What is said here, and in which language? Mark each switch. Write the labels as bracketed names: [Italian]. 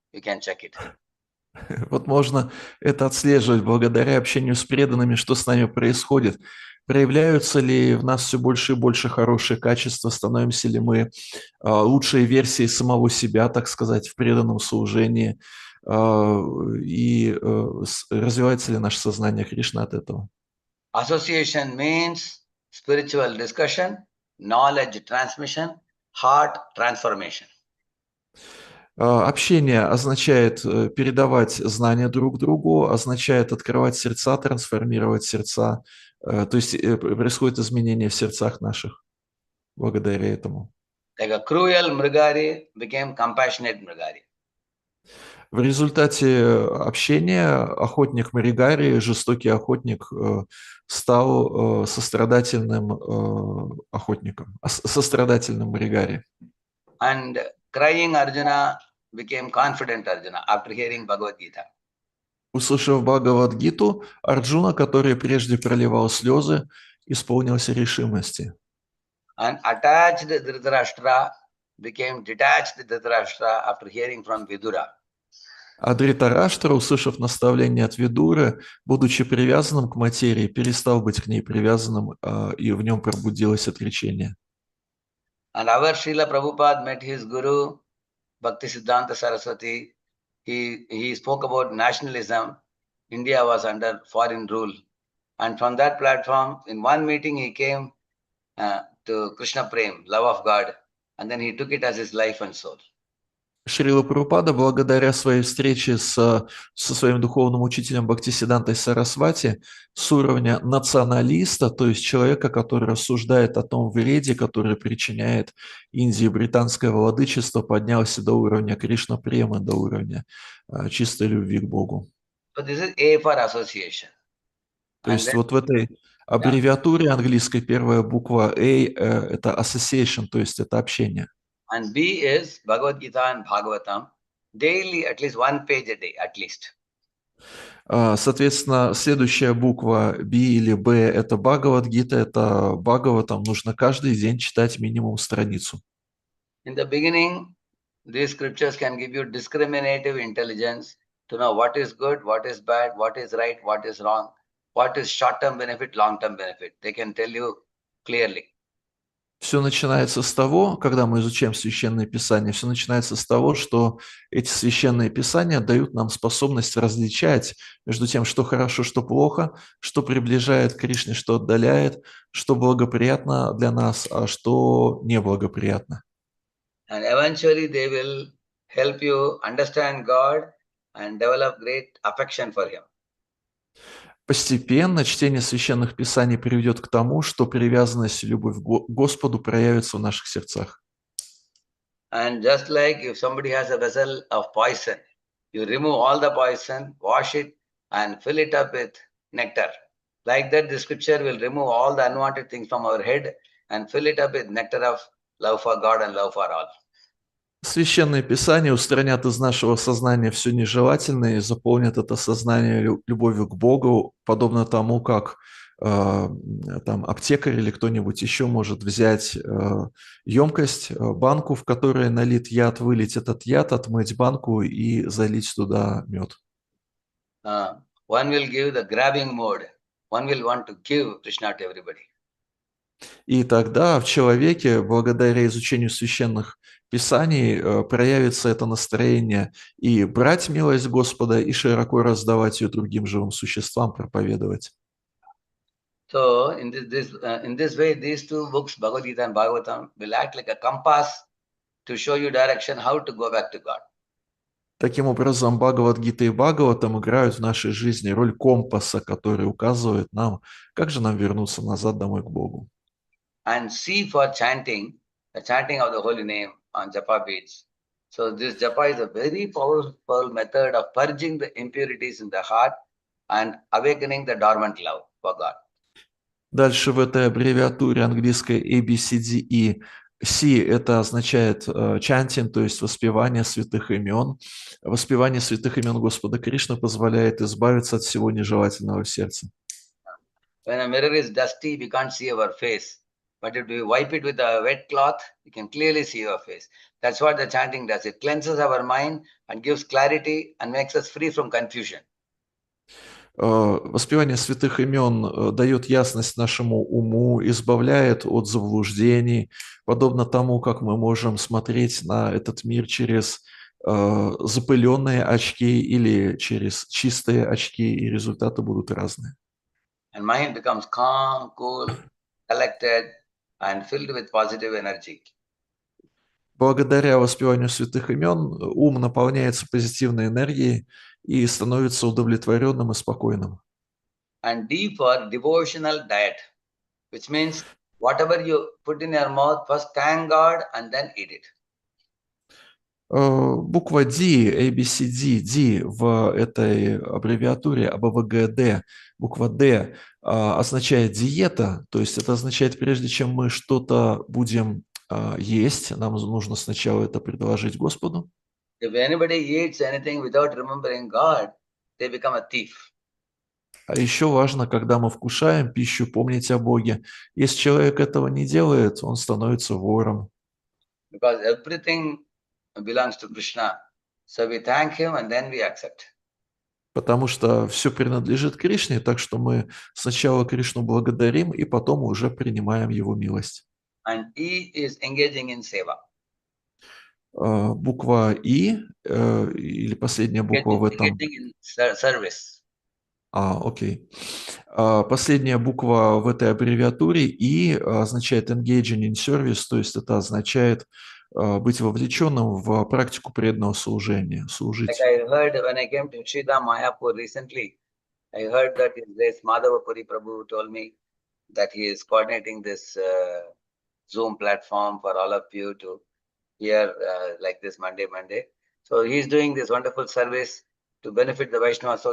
[English] You can check it. [Russian] Вот можно это отслеживать благодаря общению с преданными, что с нами происходит. Проявляются ли в нас все больше и больше хорошие качества, становимся ли мы лучшей версией самого себя, так сказать, в преданном служении, и развивается ли наше сознание Кришны от этого. [English] Association means spiritual discussion, knowledge transmission, heart transformation. [Russian] Общение означает передавать знания друг другу, означает открывать сердца, трансформировать сердца. То есть происходит изменение в сердцах наших благодаря этому. [English] Like a cruel Mrigari became compassionate Mrigari. [Russian] В результате общения охотник Маригари, жестокий охотник, стал сострадательным охотником, сострадательным Маригари. [English] And crying Arjuna became confident Arjuna after hearing Bhagavad Gita. [Russian] Услышав Бхагавад-гиту, Арджуна, который прежде проливал слезы, исполнился решимости. [English] And attached Dhritarashtra became detached Dhritarashtra after hearing from Vidura. [Russian] А Дритараштра, услышав наставление от Видуры, будучи привязанным к материи, перестал быть к ней привязанным, и в нем пробудилось отречение. [English] And our Srila Prabhupada met his guru, Bhaktisiddhanta Saraswati. He spoke about nationalism. India was under foreign rule. And from that platform, in one meeting, he came to Krishna Prem, love of God. And then he took it as his life and soul. [Russian] Шрила Прабхупада, благодаря своей встрече со своим духовным учителем Бхактисиддхантой Сарасвати, с уровня националиста, то есть человека, который рассуждает о том вреде, который причиняет Индии британское владычество, поднялся до уровня Кришна Премы, до уровня чистой любви к Богу. [English] So this is A for association. [Russian] То [English] And [Russian] есть [English] then, [Russian] вот в этой аббревиатуре английской первая буква A – это association, то есть это общение. [English] and B is Bhagavad Gita and Bhagavatam, daily, at least one page a day, at least. [Russian] Соответственно, следующая буква B или B – это Бхагавад-гита, это Бхагаватам. Нужно каждый день читать минимум страницу. [English] In the beginning, these scriptures can give you discriminative intelligence to know what is good, what is bad, what is right, what is wrong, what is short-term benefit, long-term benefit. They can tell you clearly. [Russian] Все начинается с того, когда мы изучаем Священное Писание, все начинается с того, что эти Священные Писания дают нам способность различать между тем, что хорошо, что плохо, что приближает к Кришне, что отдаляет, что благоприятно для нас, а что неблагоприятно. [English] And eventually they will help you understand God and develop great affection for Him. [Russian] Постепенно чтение священных писаний приведет к тому, что привязанность и любовь к Господу проявится в наших сердцах. [English] And just like if somebody has a vessel of poison, you remove all the poison, wash it, and fill it up with nectar. Like that, the scripture will remove all the unwanted things from our head and fill it up with nectar of love for God and love for all. [Russian] Священные писания устранят из нашего сознания все нежелательное и заполнят это сознание любовью к Богу, подобно тому, как там аптекарь или кто-нибудь еще может взять емкость, банку, в которой налит яд, вылить этот яд, отмыть банку и залить туда мед. [English] One will give the grabbing mode. One will want to give Krishna to everybody. [Russian] И тогда в человеке, благодаря изучению священных писаний, проявится это настроение и брать милость Господа, и широко раздавать ее другим живым существам, проповедовать. [English] So in this way, these two books, Bhagavad Gita and Bhagavatam, will act like a compass to show you direction how to go back to God. [Russian] Таким образом, Бхагавад-гита и Бхагаватам играют в нашей жизни роль компаса, который указывает нам, как же нам вернуться назад домой к Богу. [English] And C for chanting, the chanting of the holy name on japa beads. So this japa is a very powerful method of purging the impurities in the heart and awakening the dormant love for God. [Russian] Дальше в этой аббревиатуре английской ABCDE C это означает chanting, то есть воспевание святых имен. Воспевание святых имен Господа Кришны позволяет избавиться от всего нежелательного в сердце. [English] When a mirror is dusty, we can't see our face. But if we wipe it with a wet cloth, we can clearly see our face. That's what the chanting does. It cleanses our mind and gives clarity and makes us free from confusion. [Russian] Воспевание святых имен дает ясность нашему уму, избавляет от заблуждений, подобно тому, как мы можем смотреть на этот мир через запыленные очки или через чистые очки, и результаты будут разные. [English] And mind becomes calm, cool, collected, and filled with positive energy. [Russian] Благодаря воспеванию святых имен ум наполняется позитивной энергией и становится удовлетворенным и спокойным. [English] And D for devotional diet, which means whatever you put in your mouth, first thank God and then eat it. [Russian] Буква D, ABCD, D в этой аббревиатуре АБВГД, буква D означает диета, то есть это означает, прежде чем мы что-то будем есть, нам нужно сначала это предложить Господу. [English] If anybody eats anything without remembering God, they become a thief. [Russian] А еще важно, когда мы вкушаем пищу, помнить о Боге. Если человек этого не делает, он становится вором. [English] Because everything belongs to Krishna. So we thank him and then we accept. [Russian] Потому что все принадлежит Кришне, так что мы сначала Кришну благодарим и потом уже принимаем Его милость. [English] And E is engaging in seva. [Russian] Буква И или последняя буква в этом. [English] Engaging in service. [Russian] Окей. Последняя буква в этой аббревиатуре И означает [English] engaging in service, [Russian] то есть это означает быть вовлеченным в практику преданного служения, служить. [English] Like I heard when I came to Sridham Mayapur recently, I heard that his grace Madhavapuri Prabhu told me that he is coordinating this Zoom platform for all of you to hear like this Monday. So he's doing this wonderful service to benefit the Vaishnavas.